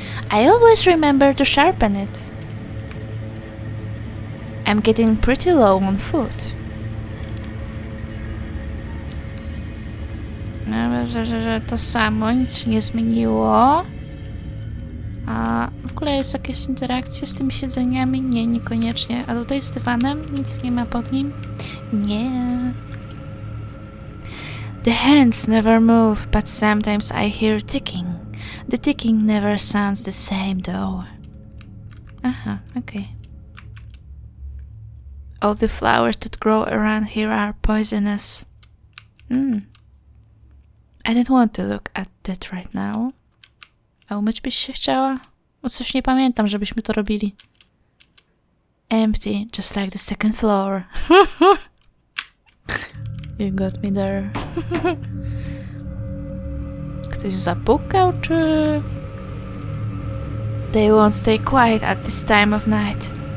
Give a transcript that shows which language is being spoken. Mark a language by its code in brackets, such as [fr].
[en] I always remember to sharpen it. I'm getting pretty low on food. [pl] Że to samo, nic się nie zmieniło. W ogóle ogóle jest jakaś interakcja z tymi siedzeniami? Nie, niekoniecznie. A tutaj z dywanem? Nic nie ma pod nim? Nie. [en] The hands never move, but sometimes I hear ticking. The ticking never sounds the same though. Aha, okay. All the flowers that grow around here are poisonous. I don't want to look at that right now. [pl] A umyć byś się chciała? Bo coś nie pamiętam, żebyśmy to robili. [en] Empty, just like the second floor. You got me there. [pl] Ktoś zapukał, czy... [en] They won't stay quiet at this time of night.